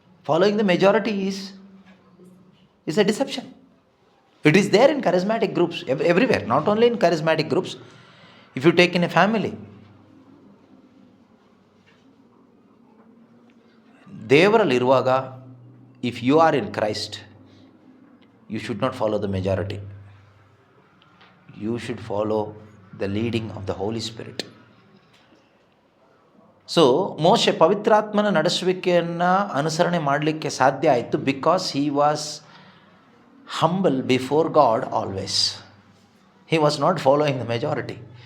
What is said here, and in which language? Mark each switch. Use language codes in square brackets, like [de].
[en] Following the majority is a deception. It is there in charismatic groups, everywhere, not only in charismatic groups. If you take in a family, [kn] ದೇವರಲ್ಲಿರುವಾಗ, [en] if you are in Christ, you should not follow the majority. You should follow the leading of the Holy Spirit. [kn] So ಮೋಶೆ ಪವಿತ್ರಾತ್ಮನ ನಡೆಸುವಿಕೆಯನ್ನು ಅನುಸರಣೆ ಮಾಡಲಿಕ್ಕೆ ಸಾಧ್ಯ ಆಯಿತು [en] Because he was humble before God always. He was not following the majority.